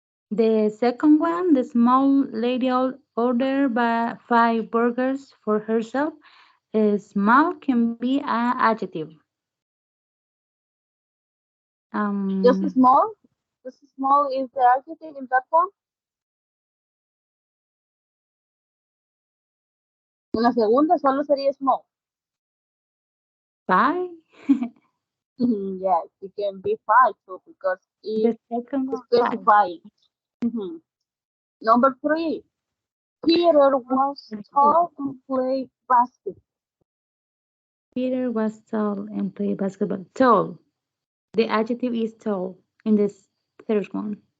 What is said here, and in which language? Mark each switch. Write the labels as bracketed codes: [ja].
[en] The second one, the small lady ordered 5 burgers for herself. Small can be an adjective. Just small? Just small is the adjective in that one? [es] En la segunda solo sería small. [en] 5? Yes, it can be 5 too because The it's second one, 5. specifying. Number 3, Peter was tall and played basketball. Peter was tall and played basketball. Tall. The adjective is tall in this third one.